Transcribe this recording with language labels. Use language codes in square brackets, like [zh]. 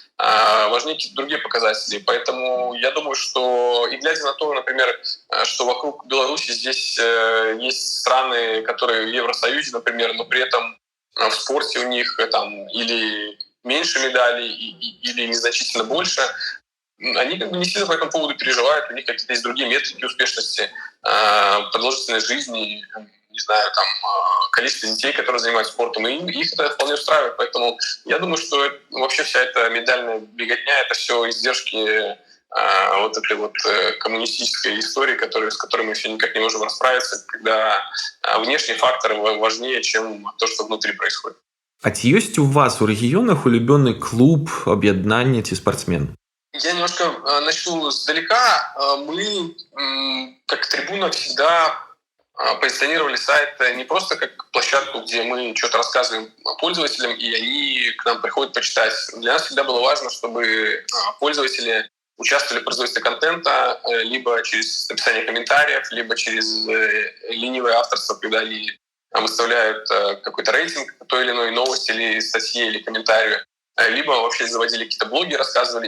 [ru] Важнее какие-то другие показатели. Поэтому я думаю, что и глядя на то, например, что вокруг Беларуси здесь есть страны, которые в Евросоюзе, например, но при этом в спорте у них там или меньше медалей, или незначительно больше, они как бы не сильно по этому поводу переживают, у них какие-то есть другие метрики успешности, продолжительность жизни, не знаю, там, количество детей, которые занимаются спортом, и их это вполне устраивает. Поэтому я думаю, что вообще вся эта медальная беготня — это все издержки вот этой вот коммунистической истории, с которой мы все никак не можем расправиться, когда внешние факторы важнее, чем то, что внутри происходит. [be] А ці ёсць у вас у рэгіёнах улюбёны клуб, аб'яднанне ці спартсмен? [ru] Я немножко начну сдалека. Мы, как трибуна, всегда позиционировали сайт не просто как площадку, где мы что-то рассказываем пользователям, и они к нам приходят почитать. Для нас всегда было важно, чтобы пользователи участвовали в производстве контента либо через написание комментариев, либо через ленивое авторство, когда они выставляют какой-то рейтинг той или иной новости или статье или комментарию, либо вообще заводили какие-то блоги, рассказывали.